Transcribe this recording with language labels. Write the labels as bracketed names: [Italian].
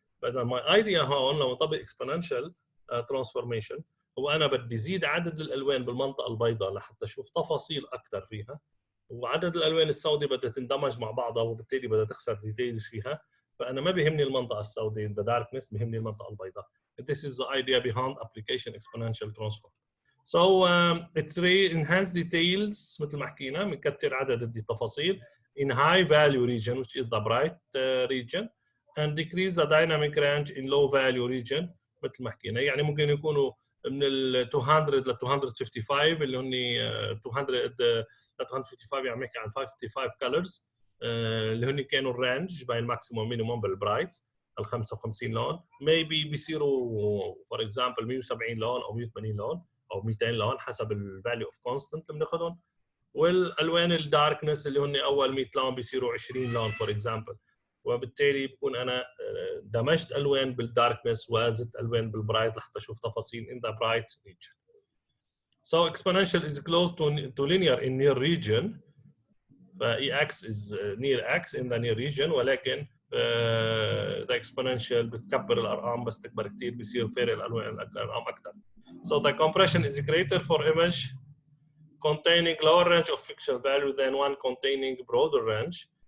[Arabic] فاذا ماي ايديا هون لما اطبق [English] exponential transformation [Arabic] هو انا بدي زيد عدد الالوان بالمنطقه البيضاء لحتى اشوف تفاصيل اكثر فيها، وعدد الالوان السوداء بدها تندمج مع بعضها وبالتالي بدها تخسر ديتيلز فيها. فانا ما بيهمني المنطقه السوداء [English] the darkness، [Arabic] بيهمني المنطقه البيضاء. [English] This is the idea behind application exponential transform. So it enhance details [Arabic] مثل ما حكينا، بنكثر عدد التفاصيل [English] in high value region which is the bright region and decrease the dynamic range in low value region مثل ما حكينا. [Arabic] يعني ممكن يكونوا من ال 200 ل 255 اللي هن 200 ل 255 يعني بنحكي عن 55 colors اللي هن كانوا الرانج بين الماكسيموم مينيموم بالبرايت ال 55 لون. maybe بيصيروا [English] for example [Arabic] 170 لون او 180 لون او 200 لون حسب [English] الفاليو of constant [Arabic] اللي بناخذهم. والالوان الداركنس اللي هن اول 100 لون بيصيروا 20 لون [English] For example. [Arabic] وبالتالي بكون انا دمجت الوان بالداركنس وزدت الوان بالبرايت لحتى اشوف تفاصيل [English] in the bright region. So exponential is close to linear in near region. Ex is near x in the near region، ولكن the exponential [Arabic] بتكبر الارقام بس تكبر كثير بيصير فارق الارقام اكثر. [English] So the compression is greater for image containing lower range of pixel value than one containing broader range.